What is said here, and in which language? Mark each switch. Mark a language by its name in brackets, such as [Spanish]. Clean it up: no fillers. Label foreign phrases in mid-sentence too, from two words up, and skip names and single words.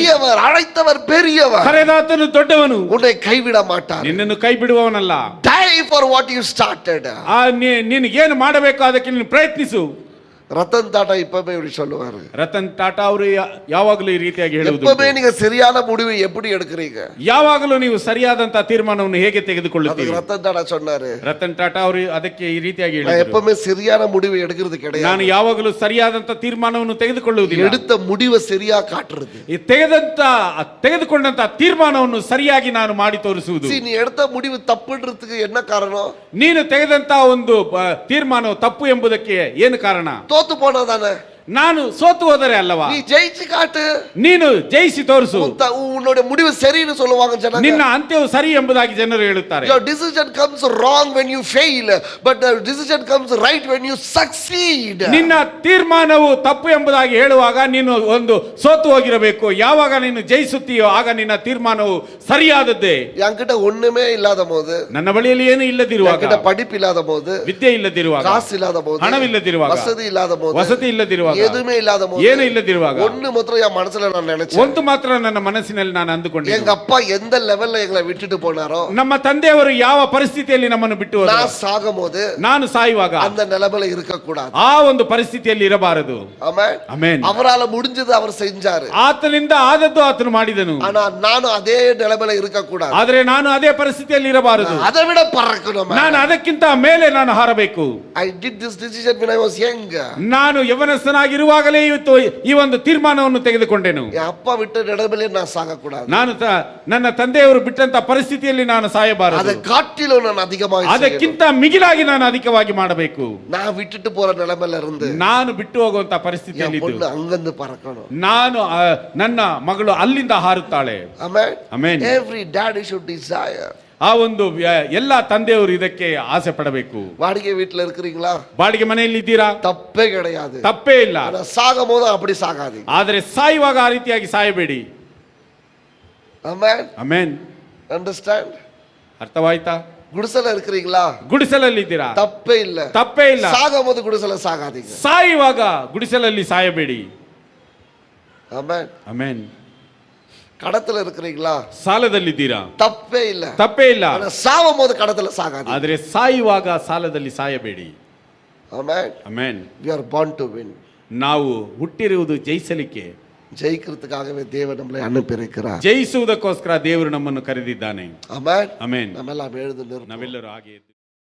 [Tamil] அழைத்தவர் பெரியவர், [Kannada] ಕರೆದಾತನು ದೊಡ್ಡವನು, [Tamil] உன்னை கைவிட மாட்டார். [Kannada] ನಿನ್ನನ್ನು ಕೈ ಬಿಡುವವನಲ್ಲ. [English] Die for what you started. [Kannada] ನಿನಗೇನು ಮಾಡಬೇಕು ಅದಕ್ಕೆ ನೀನು ಪ್ರಯತ್ನಿಸು. [Tamil] ரத்தன் டாடா இப்பவே இப்படி சொல்லுவாரு. [Kannada] ರತನ್ ಟಾಟಾ ಅವರು ಯಾವಾಗಲೂ ಈ ರೀತಿಯಾಗಿ ಹೇಳುವುದು, [Tamil] எப்பவுமே நீங்க சரியான முடிவு எப்படி எடுக்கிறீங்க? [Kannada] ಯಾವಾಗಲೂ ನೀವು ಸರಿಯಾದಂತ ತೀರ್ಮಾನವನ್ನು ಹೇಗೆ [Tamil] அதுக்கு [Kannada] ತೆಗೆದುಕೊಳ್ಳುತ್ತೀರಿ? [Tamil] ரத்தன் டாடா சொன்னாரு, [Kannada] ರತನ್ ಟಾಟಾ ಅವರು ಅದಕ್ಕೆ ಈ ರೀತಿಯಾಗಿ [Tamil] நான் [Kannada] ಹೇಳಿದರು, [Tamil] எப்பவுமே சரியான முடிவு எடுக்கிறது [Kannada] ನಾನು [Tamil] கிடையாது, [Kannada] ಯಾವಾಗಲೂ ಸರಿಯಾದಂತ ತೀರ್ಮಾನವನ್ನು ತೆಗೆದುಕೊಳ್ಳುವುದಿಲ್ಲ. [Tamil] எடுத்த முடிவை சரியா காட்டுறது. [Kannada] ಈ ತೆಗೆದುಕೊಂಡಂತ ತೀರ್ಮಾನವನ್ನು ಸರಿಯಾಗಿ ನಾನು ಮಾಡಿ ತೋರಿಸುವುದು. [Tamil] See, நீ எடுத்த முடிவு தப்புன்றதுக்கு என்ன காரணம்? [Kannada] ನೀನು ತೆಗೆದಂತ ಒಂದು ತೀರ್ಮಾನವು ತಪ್ಪು ಎಂಬುದಕ್ಕೆ ಏನು ಕಾರಣ? [Tamil] தோத்து போனதானே. [Kannada] ನಾನು ಸೋತು ಹೋದರೆ ಅಲ್ಲವಾ? [Tamil] நீ ஜெயிச்சு காட்டு, [Kannada] ನೀನು ಜಯಿಸಿ ತೋರಿಸು. [Tamil] உன்னோட முடிவு சரின்னு சொல்லுவாங்க ஜனங்க. [Kannada] ನಿನ್ನ ಅಂತ್ಯವು ಸರಿ ಎಂಬುದಾಗಿ ಜನರು ಹೇಳುತ್ತಾರೆ. [English] Your decision comes wrong when you fail, but the decision comes right when you succeed. [Kannada] ನಿನ್ನ ತೀರ್ಮಾನವು ತಪ್ಪು ಎಂಬುದಾಗಿ ಹೇಳುವಾಗ ನೀನು ಒಂದು ಸೋತು ಹೋಗಿರಬೇಕು. ಯಾವಾಗ ನೀನು ಜಯಿಸುತ್ತೀಯೋ ಆಗ ನಿನ್ನ ತೀರ್ಮಾನವು ಸರಿಯಾದದ್ದೇ. [Tamil] என்கிட்ட ஒண்ணுமே இல்லாத போது, [Kannada] ನನ್ನ ಬಳಿಯಲ್ಲಿ ಏನು ಇಲ್ಲದಿರುವಾಗ, [Tamil] என்கிட்ட படிப்பு இல்லாத போது, [Kannada] ವಿದ್ಯೆ ಇಲ್ಲದಿರುವಾಗ, [Tamil] காசு இல்லாத போது, [Kannada] ಹಣವಿಲ್ಲದಿರುವಾಗ, [Tamil] வசதி இல்லாத போது, [Kannada] ವಸತಿ ಇಲ್ಲದಿರುವಾಗ, [Tamil] எதுவுமே இல்லாத போது, [Kannada] ಏನು ಇಲ್ಲದಿರುವಾಗ, [Tamil] ஒண்ணு மாத்திரம் என் மனசுல நான் நினைச்சேன். [Kannada] ಒಂದು ಮಾತ್ರ ನನ್ನ ಮನಸ್ಸಿನಲ್ಲಿ ನಾನು ಅಂದುಕೊಂಡೆ, [Tamil] எங்க அப்பா எந்த லெவல்ல எங்களை விட்டுட்டு போனாரோ, [Kannada] ನಮ್ಮ ತಂದೆಯವರು ಯಾವ ಪರಿಸ್ಥಿತಿಯಲ್ಲಿ ನಮ್ಮನ್ನು ಬಿಟ್ಟು ಹೋದರು, [Tamil] நான் சாகும்போது [Kannada] ನಾನು ಸಾಯುವಾಗ [Tamil] அந்த நிலைமையில இருக்க கூடாது. [Kannada] ಆ ಒಂದು ಪರಿಸ್ಥಿತಿಯಲ್ಲಿ ಇರಬಾರದು. [Tamil] ஆமென். [Kannada] ಆಮೆನ್. [Tamil] அவரால முடிஞ்சது அவர் செஞ்சாரு, [Kannada] ಆತನಿಂದ ಆದದ್ದು ಆತನು ಮಾಡಿದನು. [Tamil] ஆனா நானும் அதே நிலைமையில இருக்க கூடாது. [Kannada] ಆದರೆ ನಾನು ಅದೇ ಪರಿಸ್ಥಿತಿಯಲ್ಲಿ ಇರಬಾರದು. [Tamil] அதை விட பறக்கணும். [Kannada] ನಾನು ಅದಕ್ಕಿಂತ ಮೇಲೆ ನಾನು ಹಾರಬೇಕು. [English] I did this decision when I was young. [Kannada] ನಾನು ಯವನಸ್ಥನಾಗಿರುವಾಗಲೇ ಇವತ್ತು ಈ ಒಂದು ತೀರ್ಮಾನವನ್ನು ತೆಗೆದುಕೊಂಡೆನು. [Tamil] என் அப்பா விட்ட நிலைமையில நான் சாக கூடாது. [Kannada] ನಾನು ನನ್ನ ತಂದೆಯವರು ಬಿಟ್ಟಂತ ಪರಿಸ್ಥಿತಿಯಲ್ಲಿ ನಾನು ಸಾಯಬಾರದು. [Tamil] அதை காட்டிலும் நான் அதிகமாக [Kannada] ಅದಕ್ಕಿಂತ ಮಿಗಿಲಾಗಿ ನಾನು ಅಧಿಕವಾಗಿ ಮಾಡಬೇಕು. [Tamil] நான் விட்டுட்டு போற நிலைமையில இருந்து [Kannada] ನಾನು ಬಿಟ್ಟು ಹೋಗುವಂತ ಪರಿಸ್ಥಿತಿಯಲ್ಲಿ [Tamil] என் பொண்ணு அங்கிருந்து பறக்கணும். [Kannada] ನಾನು ನನ್ನ ಮಗಳು ಅಲ್ಲಿಂದ ಹಾರುತ್ತಾಳೆ. Amen. Amen. [English] Every daddy should desire. [Kannada] ಆ ಒಂದು ಎಲ್ಲ ತಂದೆಯವರು ಇದಕ್ಕೆ ಆಸೆ ಪಡಬೇಕು. [Tamil] வாடகை வீட்டுல இருக்கிறீங்களா? [Kannada] ಬಾಡಿಗೆ ಮನೆಯಲ್ಲಿ ಇದ್ದೀರಾ? [Tamil] தப்பே கிடையாது, [Kannada] ತಪ್ಪೇ ಇಲ್ಲ. [Tamil] ஆனா சாகும் போது அப்படி சாகாதீங்க. [Kannada] ಆದರೆ ಸಾಯುವಾಗ ಆ ರೀತಿಯಾಗಿ ಸಾಯಬೇಡಿ. Amen. ಆಮೆನ್. Understand? ಅರ್ಥವಾಯ್ತಾ? [Tamil] குடிசல இருக்கிறீங்களா? [Kannada] ಗುಡಿಸಲಲ್ಲಿ ಇದ್ದೀರಾ? [Tamil] தப்பே இல்ல, [Kannada] ತಪ್ಪೇ ಇಲ್ಲ. [Tamil] சாகும் போது குடிசல சாகாதீங்க. [Kannada] ಸಾಯುವಾಗ ಗುಡಿಸಲಲ್ಲಿ ಸಾಯಬೇಡಿ. Amen. ಆಮೆನ್. [Tamil] கடத்துல இருக்கிறீங்களா? [Kannada] ಸಾಲದಲ್ಲಿದ್ದೀರಾ? [Tamil] தப்பே இல்ல. [Kannada] ತಪ್ಪೇ ಇಲ್ಲ. [Tamil] ஆனா சாவும் போது கடத்துல சாகாதீங்க. [Kannada] ಆದರೆ ಸಾಯುವಾಗ ಸಾಲದಲ್ಲಿ ಸಾಯಬೇಡಿ. [Tamil] ஆமென். [Kannada] ಆಮೆನ್. [English] We are born to win. [Kannada] ನಾವು ಹುಟ್ಟಿರುವುದು ಜಯಿಸಲಿಕ್ಕೆ, [Tamil] ஜெயிக்கிறதுக்காகவே தேவன் நம்மளை அனுப்பியிருக்கிறார். [Kannada] ಜಯಿಸುವುದಕ್ಕೋಸ್ಕರ ದೇವರು ನಮ್ಮನ್ನು ಕರೆದಿದ್ದಾನೆ. [Tamil] ஆமென். [Kannada] ಆಮೆನ್. [Tamil] நம்மெல்லாம் எழுந்து நிற்போம். [Kannada] ನಾವೆಲ್ಲರೂ ಹಾಗೆ